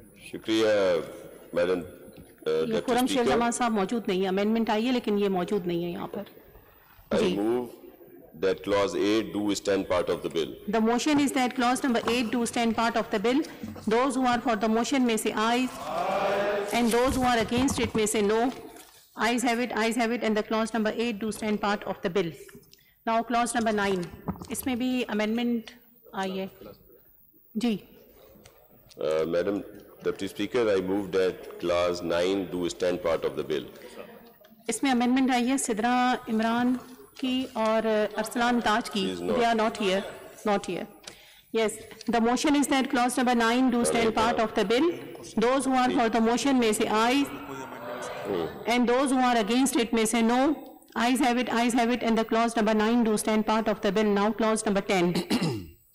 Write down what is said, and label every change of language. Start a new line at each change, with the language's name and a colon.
Hindi: शुक्रिया मैडम ये खुरम शेर जमान साहब मौजूद नहीं है, अमेंडमेंट आई है लेकिन ये मौजूद नहीं है यहाँ पर.
English: I move that clause 8 do stand part of the bill. The motion is that clause number 8 do stand part of the bill. Those who are for the motion may say aye. And those who are against it may say no. Ayes have it, and the clause number 8 do stand part of the bill. Now clause number 9.
Hindi: इसमें भी amendment आई है. जी.
English: Madam Deputy Speaker, I move that clause 9 do stand part of the bill.
Hindi: इसमें amendment आई है सिद्रा इमरान की और अरसलान ताज की.
English: She is not. They are not here. Not here. Yes, the motion is that clause number 9 do stand part of the bill. Those who are for the motion may say aye. And those who are against it may say no. Ayes have it, and the clause number 9 do stand part of the bill. Now clause number 10.